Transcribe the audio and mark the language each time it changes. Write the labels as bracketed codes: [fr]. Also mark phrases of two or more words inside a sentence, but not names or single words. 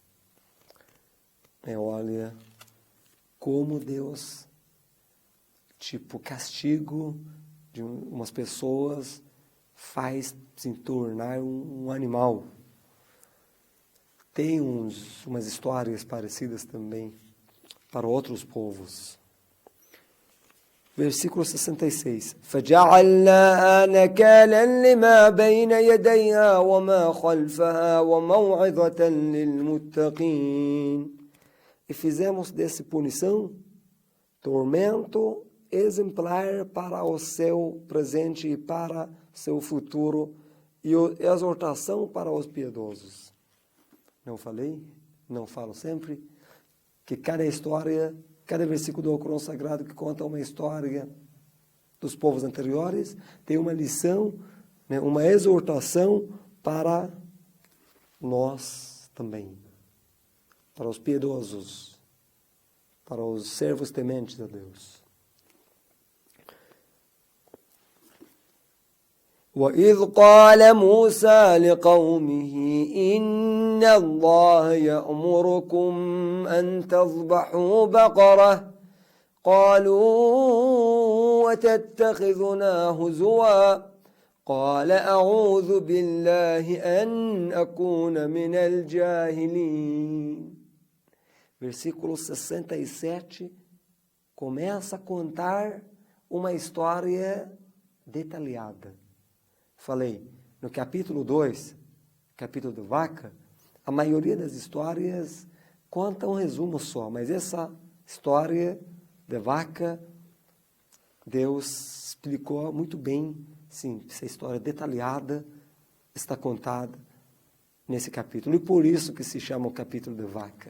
[pt] Olha como Deus, tipo castigo de umas pessoas, faz se tornar um animal. Tem umas histórias parecidas também para outros povos. Versículo 66. [ar] فَجَعَلْنَاهَا نَكَالًا لِمَا بَيْنَ يَدَيْهَا وَمَا خَلْفَهَا وَمَوْعِظَةً لِلْمُتَّقِينَ. [pt] E fizemos desse punição, tormento exemplar para o seu presente e para seu futuro, e exortação para os piedosos. Não falei? Não falo sempre? Que cada história, cada versículo do Alcorão Sagrado que conta uma história dos povos anteriores, tem uma lição, uma exortação para nós também. Para os piedosos, para os servos tementes a Deus. [ar] وَإِذْ قَالَ مُوسَى لِقَوْمِهِ إِنَّ اللَّهَ يَأْمُرُكُمْ أَن تَذْبَحُوا بَقَرَةً قالوا أتتخذنا هزوا قال أعوذ بالله أن أكون من الجاهلين. [pt] Versículo 67 começa a contar uma história detalhada. Falei, no capítulo 2, capítulo da vaca, a maioria das histórias conta um resumo só, mas essa história da vaca, Deus explicou muito bem, sim, essa história detalhada está contada nesse capítulo, e por isso que se chama o capítulo da vaca.